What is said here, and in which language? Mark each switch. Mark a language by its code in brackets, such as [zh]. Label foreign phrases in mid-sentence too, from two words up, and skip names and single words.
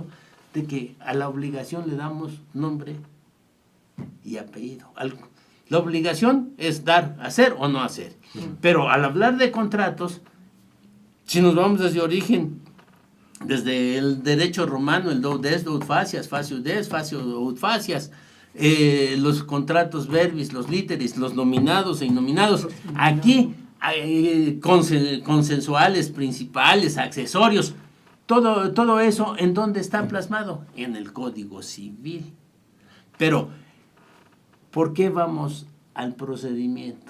[es] De que a la obligación le damos nombre y apellido. La obligación es dar, hacer o no hacer. Pero al hablar de contratos, si nos vamos desde origen, desde el derecho romano, el [la] do des, do ut facias, facius des, facius ut facias, [es] los contratos verbis, los literis, los nominados e innominados, aquí consensuales, principales, accesorios, todo eso, ¿en dónde está plasmado? En el Código Civil. Pero, ¿por qué vamos al procedimiento?